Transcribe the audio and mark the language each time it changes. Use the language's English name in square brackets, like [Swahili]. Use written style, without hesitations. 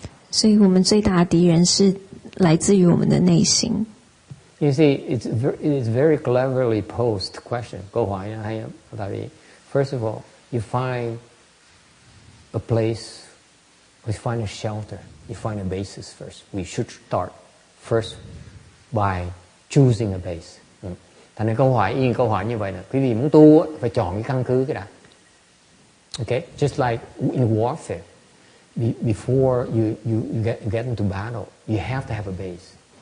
[Chinese] 所以我们最大的敌人是来自于我们的内心。 [English] You see, it is very cleverly posed question. [Vietnamese] Câu hỏi hay lắm. Tại vì [English] first of all, you find a place, you find a shelter, you find a basis first. We should start first by choosing a base. [Vietnamese] Thành ra câu hỏi như vậy là quý vị muốn tu phải chọn cái căn cứ cái đã. [English] Okay, just like in warfare, before you get into battle, you have to have a base.